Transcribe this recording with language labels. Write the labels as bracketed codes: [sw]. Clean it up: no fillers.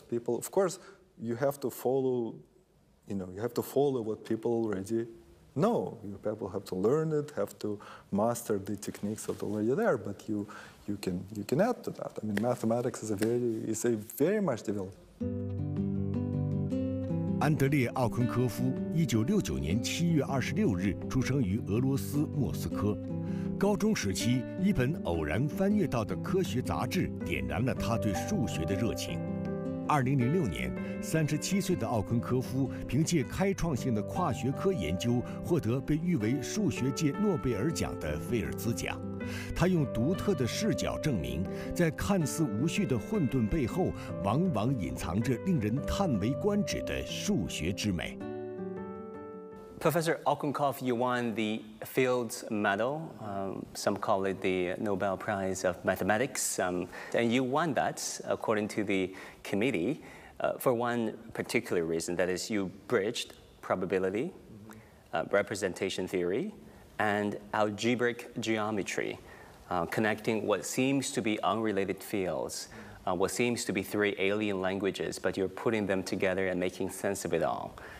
[en] People, of course, you have to follow what people already know. People have to learn it, have to master the techniques that are already there. But you can add to that. I mean, mathematics is very much developed. [zh] 安德烈·奥昆科夫1969年7月26日出生于俄罗斯莫斯科。高中时期，一本偶然翻阅到的科学杂志点燃了他对数学的热情。 2006年，37岁的奥昆科夫凭借开创性的跨学科研究，获得被誉为数学界诺贝尔奖的菲尔兹奖。他用独特的视角证明，在看似无序的混沌背后，往往隐藏着令人叹为观止的数学之美。 [en] Professor奥昆科夫, you won the Fields Medal. Some call it the Nobel Prize of Mathematics. And you won that, according to the committee, for one particular reason. That is, you bridged probability, representation theory, and algebraic geometry, connecting what seems to be unrelated fields, what seems to be three alien languages, but you're putting them together and making sense of it all.